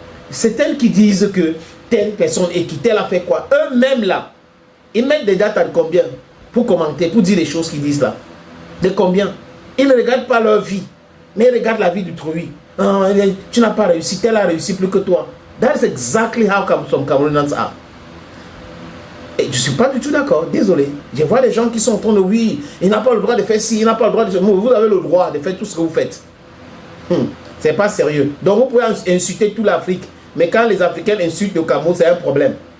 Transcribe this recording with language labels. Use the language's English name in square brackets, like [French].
[French] C'est elles qui disent que telle personne est qui, telle a fait quoi. Eux-mêmes là, ils mettent des dates à combien pour commenter, pour dire les choses qu'ils disent là. De combien? Ils ne regardent pas leur vie, mais ils regardent la vie d'autrui. Tu n'as pas réussi, tel a réussi plus que toi. [English] That's exactly how some Cameroonians are. [French] Et je ne suis pas du tout d'accord, désolé. Je vois des gens qui sont en train de, oui, il n'a pas le droit de faire ci, il n'a pas le droit de... Vous avez le droit de faire tout ce que vous faites. C'est pas sérieux. Donc vous pouvez insulter toute l'Afrique, mais quand les Africains insultent le Cameroun, c'est un problème.